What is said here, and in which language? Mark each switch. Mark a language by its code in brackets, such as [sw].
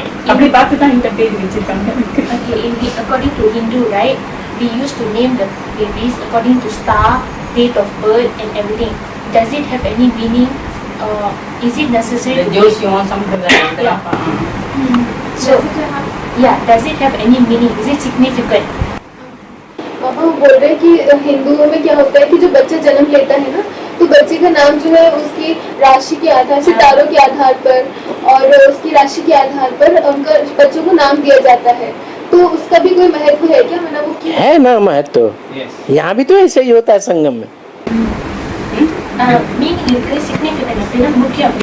[ta] அப்படி பார்த்து தான் இந்த பேர் வச்சிருக்காங்க. [en] According to Hindu, right, we used to name the babies according to star, date of birth and everything. Does it have any meaning? Is it necessary? [ta] ஜோசியம் சம்பிரதாயம் இதெல்லாம் [en] So, yeah, does it have any meaning? Is it significant? [hi] पापा वो बोल रहे हैं कि हिंदुओं में क्या होता है कि जो बच्चा जन्म लेता है ना, तो बच्चे का नाम जो है उसकी राशि के आधार, सितारों के आधार पर और उसकी राशि के आधार पर उनका बच्चों को नाम दिया जाता है. तो उसका भी कोई महत्व है क्या? मैंने वो है ना महत्व. यहाँ भी तो ऐसे ही होता है संगम में. [ta] மீனிங் இருக்கு, சிக்னிஃபிகன்ட் அப்படின்னா முக்கியம்.